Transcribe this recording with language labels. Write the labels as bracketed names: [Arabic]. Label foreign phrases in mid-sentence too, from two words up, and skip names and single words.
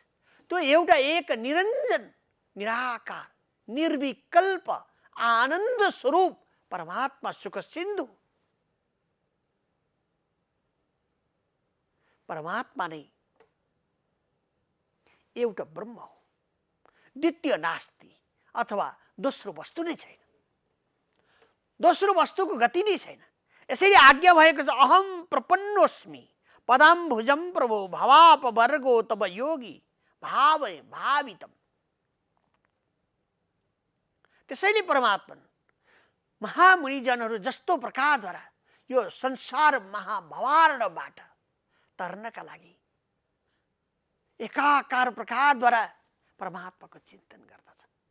[Nepali] त्यो एउटा एक निरञ्जन निराकार निर्विकल्प आनन्द स्वरूप परमात्मा सुख सिन्धु परमात्मा नै एउटा ब्रह्म हो। [Sanskrit] द्वितीय नास्ति, [Nepali] अथवा दोस्रो वस्तु नै छैन। दोस्रो वस्तुको गति नै छैन। यसैले आज्ञा भएको छ, [Sanskrit] अहम प्रपन्नोस्मि पदाम्भुजं प्रभो भवापवर्गो तब योगी भावय भावितम। [Nepali] त्यसैले परमात्मा महामुनिजनहरू जस्तो प्रकारद्वारा यो संसार महाभवार्णबाट तर्नका लागि एकाकार प्रकारद्वारा परमात्माको चिन्तन गर्दछ।